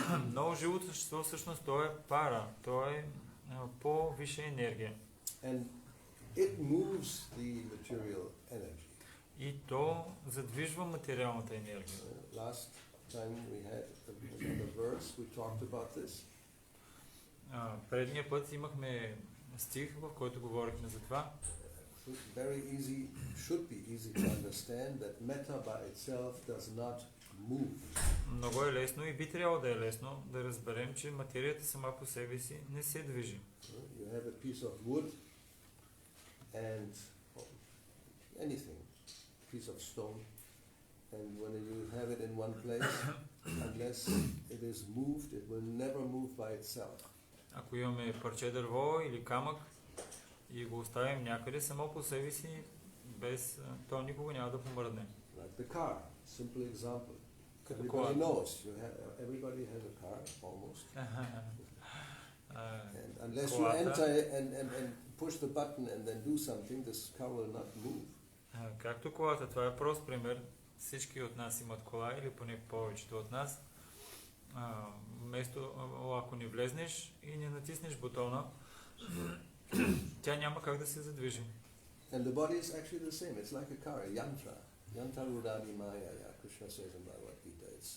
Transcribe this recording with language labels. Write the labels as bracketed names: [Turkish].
[Bulgarian] Много живото същество всъщност то е пара, то е по-висша енергия. [English] And it moves the material energy. [Bulgarian] И то задвижва материалната енергия. [English] Last time we had another verse, we talked about this. [Bulgarian] Предния път имахме стих, в който говорихме за това. [English] Very easy, should be easy to understand that matter by itself does not move. [Bulgarian] Много е лесно и би трябвало да е лесно да разберем, че материята сама по себе си не се движи. [English] You have a piece of wood and anything, piece of stone, and when you have it in one place, unless it is moved, it will never move by itself. [Bulgarian] Ако имаме парче дърво или камък и го оставим някъде само по себе си, без то никога няма да помръдне. [English] Like the car, simple example. [Bulgarian] Като [English] Everybody [Bulgarian] колата. [English] knows. Everybody has a car, almost. And unless you enter and push the button and then do something, this car will not move. [Bulgarian] Както колата, това е прост пример. Всички от нас имат кола или поне повечето от нас. Вместо, ако не влезнеш и не натиснеш бутона, тя няма как да се задвижи. [English] And the body is actually the same. It's like a car, a yantra. [Sanskrit] Yantra rudadi maya, [English] Krishna says in Bhagavad Gita.